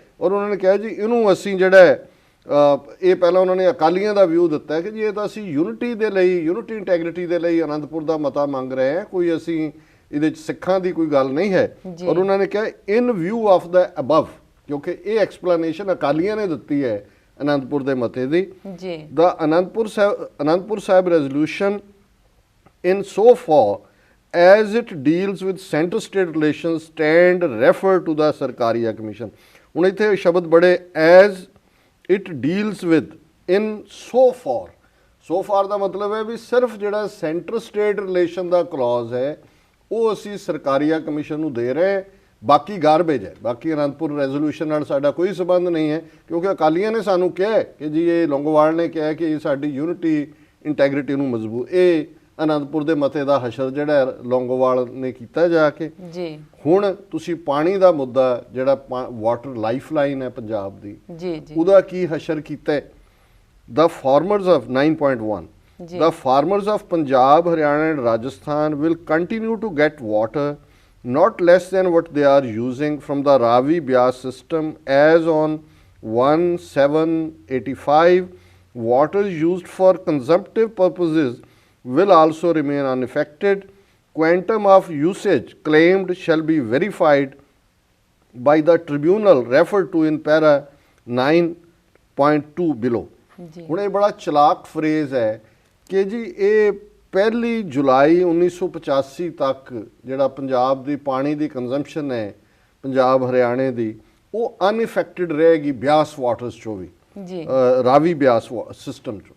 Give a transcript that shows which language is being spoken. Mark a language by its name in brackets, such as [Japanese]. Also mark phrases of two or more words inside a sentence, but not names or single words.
[Punjabi] ਔਰ ਉਹਨਾਂ ਨੇ ਕਿਹਾ ਜੀ ਇਹਨੂੰ ਅਸੀਂ ਜਿਹੜਾ ਇਹ ਪਹਿਲਾਂ ਉਹਨਾਂ ਨੇ ਅਕਾਲੀਆਂ ਦਾ ਵਿਊ ਦਿੱਤਾ ਕਿ ਜੀ ਇਹ ਤਾਂ ਅਸੀਂ ਯੂਨਿਟੀ ਦੇ ਲਈ, [English] unity integrity [Punjabi] ਦੇ ਲਈ ਅਨੰਦਪੁਰ ਦਾ ਮਤਾ ਮੰਗ ਰਹੇ ਹਾਂ, ਕੋਈ ਅਸੀਂ ਇਹਦੇ 'ਚ ਸਿੱਖਾਂ ਦੀ ਕੋਈ ਗੱਲ ਨਹੀਂ ਹੈ। ਔਰ ਉਹਨਾਂ ਨੇ ਕਿਹਾ [English] in view of the above, [Punjabi] ਕਿਉਂਕਿ ਇਹ ਐਕਸਪਲੇਨੇਸ਼ਨ ਅਕਾਲੀਆਂ ਨੇ ਦਿੱਤੀ ਹੈ ਅਨੰਦਪੁਰ ਦੇ ਮਤੇ ਦੀ। [English] the Anandpur Sahib resolution in so far as it deals with center state relations stand refer to the Sarkaria Commission. [Punjabi] ਹੁਣ ਇੱਥੇ ਸ਼ਬਦ ਬੜੇ [English] as it deals with in so far [Punjabi] ਦਾ ਮਤਲਬ ਹੈ ਵੀ ਸਿਰਫ ਜਿਹੜਾ [English] center state relation [Punjabi] ਦਾ ਕਲੌਜ਼ ਹੈ ਉਹ ਅਸੀਂ ਸਰਕਾਰੀਆ ਕਮਿਸ਼ਨ ਨੂੰ ਦੇ ਰਹੇ, ਬਾਕੀ ਗਾਰਬੇਜ ਹੈ, ਬਾਕੀ ਅਨੰਦਪੁਰ ਰੈਜ਼ੋਲੂਸ਼ਨ ਨਾਲ ਸਾਡਾ ਕੋਈ ਸਬੰਧ ਨਹੀਂ ਹੈ। ਕਿਉਂਕਿ ਅਕਾਲੀਆਂ ਨੇ ਸਾਨੂੰ ਕਿਹਾ ਕਿ ਜੀ ਇਹ ਲੌਂਗੋਵਾਲ ਨੇ ਕਿਹਾ ਕਿ ਇਹ ਸਾਡੀ [English] unity integrity [Punjabi] ਨੂੰ ਮਜ਼ਬੂਤ, ਇਹ ਅਨੰਦਪੁਰ ਦੇ ਮਤੇ ਦਾ ਹਸ਼ਰ ਜਿਹੜਾ ਲੌਂਗੋਵਾਲ ਨੇ ਕੀਤਾ ਜਾ ਕੇ। ਜੀ ਹੁਣ ਤੁਸੀਂ ਪਾਣੀ ਦਾ ਮੁੱਦਾ ਜਿਹੜਾ [English] water life line [Punjabi] ਹੈ ਪੰਜਾਬ ਦੀ, ਜੀ ਉਹਦਾ ਕੀ ਹਸ਼ਰ ਕੀਤਾ? [English] the farmers of 9.1 The farmers of Punjab, Haryana and Rajasthan will continue to get water not less than what they are using from the Ravi Byas system as on 1/7/85. Water used for consumptive purposes will also remain unaffected. Quantum of usage claimed shall be verified by the tribunal referred to in para 9.2 below. [Punjabi] ਹੁਣ ਇਹ ਬੜਾ ਚਲਾਕ ਫਰੇਜ਼ ਹੈ ਕਿ ਜੀ ਇਹ 1 ਜੁਲਾਈ 1985 ਤੱਕ ਜਿਹੜਾ ਪੰਜਾਬ ਦੀ ਪਾਣੀ ਦੀ ਕੰਜ਼ੰਪਸ਼ਨ ਹੈ ਪੰਜਾਬ ਹਰਿਆਣੇ ਦੀ ਉਹ ਅਨਇਫੈਕਟਡ ਰਹੇਗੀ ਬਿਆਸ ਵਾਟਰਸ 'ਚੋਂ ਵੀ, ਰਾਵੀ ਬਿਆਸ ਸਿਸਟਮ 'ਚੋਂ।